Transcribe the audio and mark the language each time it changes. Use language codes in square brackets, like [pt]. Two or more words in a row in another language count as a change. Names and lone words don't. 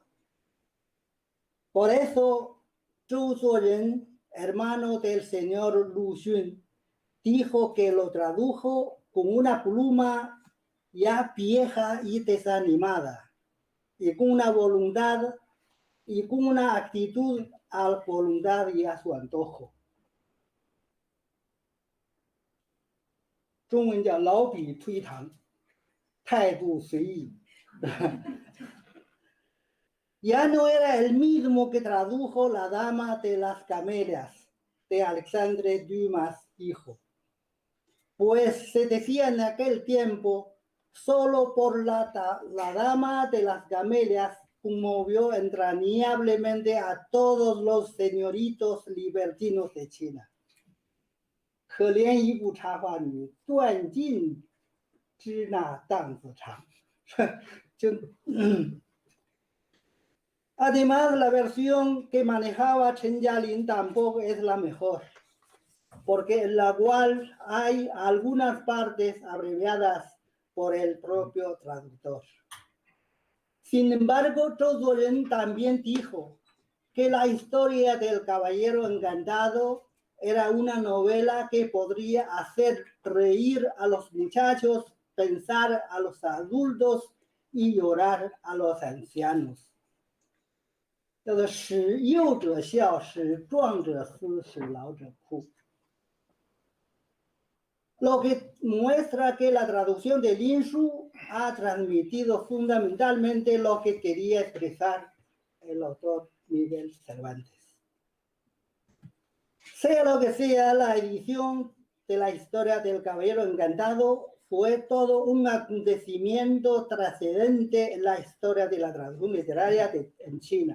[es] Por eso, Zhou Zuoren, hermano del señor Lu Xun, dijo que lo tradujo con una pluma ya vieja y desanimada, y con una voluntad y con una actitud a la voluntad y a su antojo. [zh] 中文叫老笔推搪，态度随意。 [es] Ya no era el mismo que tradujo La Dama de las Camelias de Alexandre Dumas, hijo. Pues se decía en aquel tiempo, solo por la Dama de las Camelias conmovió entrañablemente a todos los señoritos libertinos de China. [zh] 可怜一部插花女，断尽支那荡子长。 [es] Además, la versión que manejaba Chen Jialin tampoco es la mejor, porque en la cual hay algunas partes abreviadas por el propio traductor. Sin embargo, Zhou también dijo que la historia del Caballero Encantado era una novela que podría hacer reír a los muchachos, pensar a los adultos y llorar a los ancianos. [zh] 叫做使幼者笑，使壮者思，使老者哭。 [es] Lo que muestra que la traducción de Lin Shu ha transmitido fundamentalmente lo que quería expresar el autor Miguel Cervantes. Sea lo que sea, la edición de la historia del Caballero Encantado fue todo un acontecimiento trascendente en la historia de la traducción literaria en China.